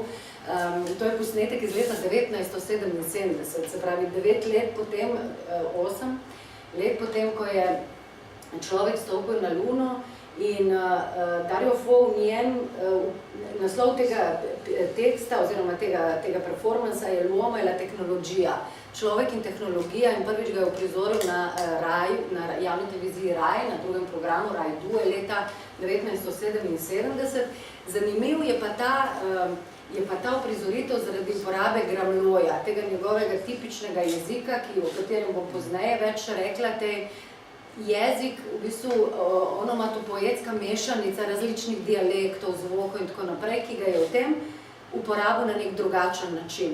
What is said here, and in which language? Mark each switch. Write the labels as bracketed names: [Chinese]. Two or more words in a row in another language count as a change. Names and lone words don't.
[Slovenian] To je posnetek iz leta 1977, se pravi 9 let potem, 8 let potem, ko je človek stopil na Luno in Dario Fo v njem, naslov tega teksta oziroma tega performansa je L'uomo e la tecnologia, človek in tehnologija, in prvič ga je uprizoril na javni televiziji Rai, na drugem programu Rai 2 leta 1977. Zanimiv je pa ta uprizoritev zaradi uporabe gramloja, tega njegovega tipičnega jezika, o katerem bom pozneje več rekla, jezik, v bistvu onomatopoetska mešanica različnih dialektov, zvokov in tako naprej, ki ga je v tem uporabil na nek drugačen način.